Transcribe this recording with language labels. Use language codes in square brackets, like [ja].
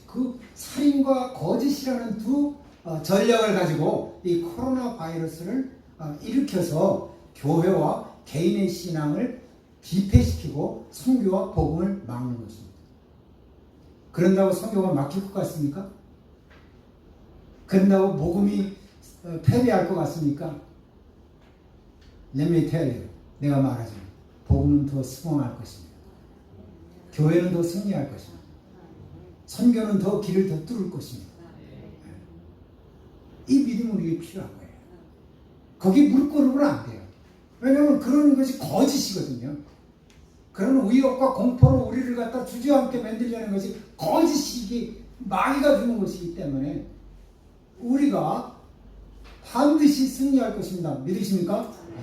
[ko] 그 살인과 거짓이라는 두 전략을 가지고 이 코로나 바이러스를 일으켜서 교회와 개인의 신앙을 비패시키고 선교와 복음을 막는 것입니다. 그런다고 선교가 막힐 것 같습니까? 그런다고 복음이 패배할 것 같습니까? [en] Let me tell you, [ko] 내가 말하지. 복음은 더 승왕할 것입니다. 교회는 더 승리할 것입니다. 선교는 더 길을 더 뚫을 것입니다. 이 믿음은 우리에게 필요한 거예요. 거기 무릎 꿇으면 안 돼요. 왜냐하면 그런 것이 거짓이거든요. 그런 위협과 공포로 우리를 갖다 주저앉게 만들려는 것이 거짓이기 마귀가 주는 것이기 때문에 우리가 반드시 승리할 것입니다. 믿으십니까?